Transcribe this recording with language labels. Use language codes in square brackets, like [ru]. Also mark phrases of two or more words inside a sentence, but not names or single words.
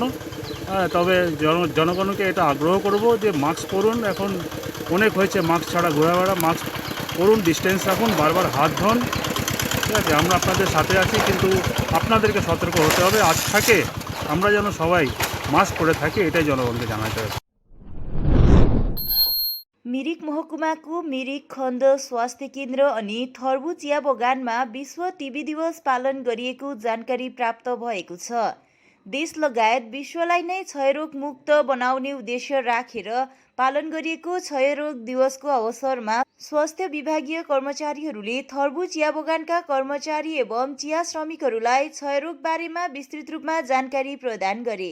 [bn] তবে জনগণকে এটা আগ্রহ করব যে মাস্ক পরুন, এখন অনেক হয়েছে মাস্ক ছাড়া ঘোরাফেরা, মাস্ক পরুন, ডিস্টেন্স রাখুন, বারবার হাত ধোন, ঠিক আছে? আমরা আপনাদের সাথে আছি, কিন্তু আপনাদেরকে সতর্ক হতে হবে। আজ থাকে আমরা যেন সবাই মাস্ক পরে থাকি, এটাই জনগণকে জানাতে হবে। [ne] मिरिक महकुमाको मिरिक खण्ड स्वास्थ्य केन्द्र अनि थर्बु चिया बगानमा विश्व टिबी दिवस पालन गरिएको जानकारी प्राप्त भएको छ। देश लगायत विश्वलाई नै क्षयरोग मुक्त बनाउने उद्देश्य राखेर पालन गरिएको क्षयरोग दिवसको अवसरमा स्वास्थ्य विभागीय कर्मचारीहरूले थर्बु चिया बगानका कर्मचारी एवं चिया श्रमिकहरूलाई क्षयरोग बारेमा विस्तृत रूपमा जानकारी प्रदान गरे।